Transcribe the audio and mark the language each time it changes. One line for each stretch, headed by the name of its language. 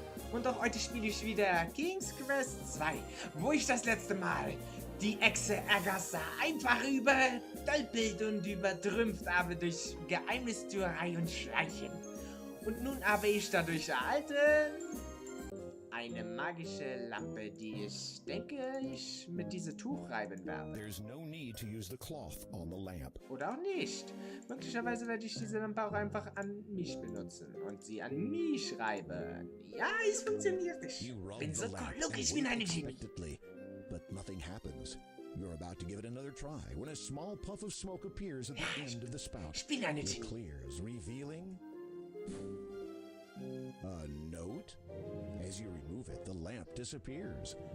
German: Und auch heute spiele ich wieder King's Quest 2, wo ich das letzte Mal die Echse Agatha einfach übertölpelt und übertrümpft habe durch Geheimnistuerei und Schleichen. Und nun habe ich dadurch erhalten eine magische Lampe, die ich denke, ich mit diesem Tuch reiben werde.
English: There's no need to use the cloth on the lamp.
German: Oder auch nicht. Möglicherweise werde ich diese Lampe auch einfach an mich benutzen und sie an mich reiben. Ja, es funktioniert. Ich bin so klug, ich bin eine Genie.
English: But nothing happens. You're about to give it another try when a small puff of smoke appears at the end of the spout.
German: Ich bin eine
English: It
German: Genie.
English: clears, revealing a note. As you remove it, the lamp disappears.